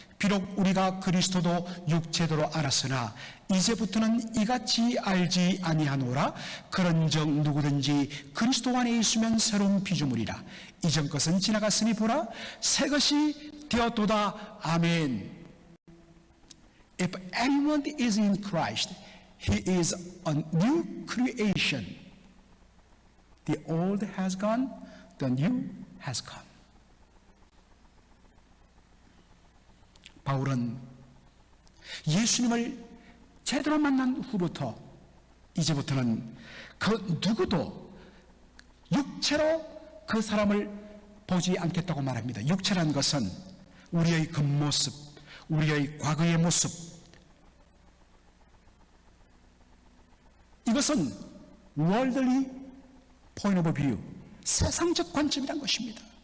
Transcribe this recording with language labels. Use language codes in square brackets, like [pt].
[ko] 비록 우리가 그리스도도 육체대로 알았으나 이제부터는 이같이 알지 아니하노라. 그런즉 누구든지 그리스도 안에 있으면 새로운 피조물이라. 이전 것은 지나갔으니 보라 새 것이 되었도다. 아멘. [en] If anyone is in Christ, he is a new creation. The old has gone, the new has come. [ko] 바울은 예수님을 제대로 만난 후부터 이제부터는 그 누구도 육체로 그 사람을 보지 않겠다고 말합니다. 육체란 것은 우리의 겉모습, 우리의 과거의 모습, 이것은 [en] worldly point of view, [ko] 세상적 관점이란 것입니다.